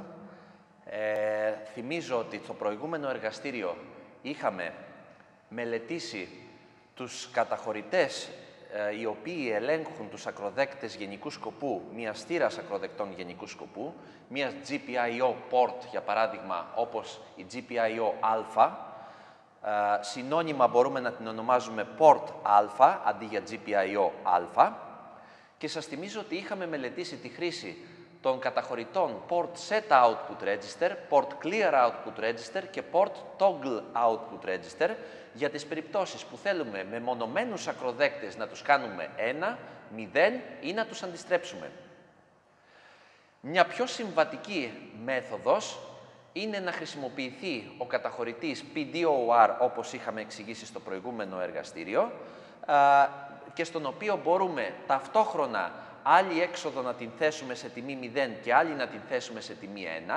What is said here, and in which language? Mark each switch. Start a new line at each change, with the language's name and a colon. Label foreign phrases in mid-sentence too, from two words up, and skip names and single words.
Greek: Θυμίζω ότι στο προηγούμενο εργαστήριο είχαμε μελετήσει τους καταχωρητές οι οποίοι ελέγχουν τους ακροδέκτες γενικού σκοπού, μιας θύρας ακροδεκτών γενικού σκοπού, μιας
English: GPIO port,
Greek: για παράδειγμα, όπως η GPIO α. Συνώνυμα μπορούμε να την ονομάζουμε port α, αντί για GPIO α. Και σας θυμίζω ότι είχαμε μελετήσει τη χρήση των καταχωρητών
English: Port Set Output Register, Port Clear Output Register
Greek: και
English: Port Toggle Output Register
Greek: για τις περιπτώσεις που θέλουμε με μονομένους ακροδέκτες να τους κάνουμε 1, 0 ή να τους αντιστρέψουμε. Μια πιο συμβατική μέθοδος είναι να χρησιμοποιηθεί ο καταχωρητής PDOR, όπως είχαμε εξηγήσει στο προηγούμενο εργαστήριο, και στον οποίο μπορούμε ταυτόχρονα άλλη έξοδο να την θέσουμε σε τιμή 0 και άλλη να την θέσουμε σε τιμή 1.